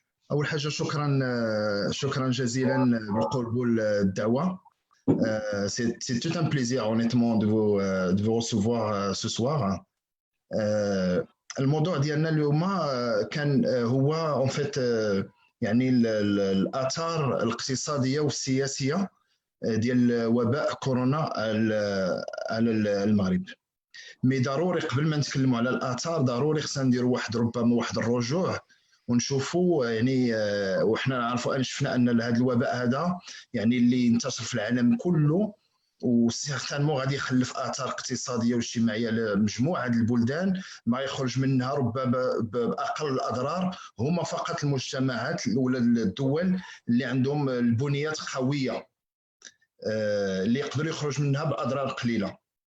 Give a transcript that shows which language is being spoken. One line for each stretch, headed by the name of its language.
Arabic: أول حاجة شكرا جزيلا بالقبول الدعوة.
French: C'est tout un plaisir honnêtement de vous recevoir ce soir.
Arabic: الموضوع ديالنا اليوم كان هو en fait يعني الآثار الاقتصادية والسياسية ديال وباء كورونا على المغرب. مي ضروري قبل ما نتكلموا على الآثار ضروري خصنا نديروا ربما واحد الرجوع ونشوفوا يعني وحنا نعرفوا شفنا ان هذا الوباء هذا يعني اللي انتشر في العالم كله وسيغتانمون غادي يخلف اثار اقتصاديه واجتماعيه لمجموعه البلدان ما يخرج منها ربما باقل الاضرار هما فقط المجتمعات ولا الدول اللي عندهم البنيات قويه اللي يقدروا يخرج منها باضرار قليله.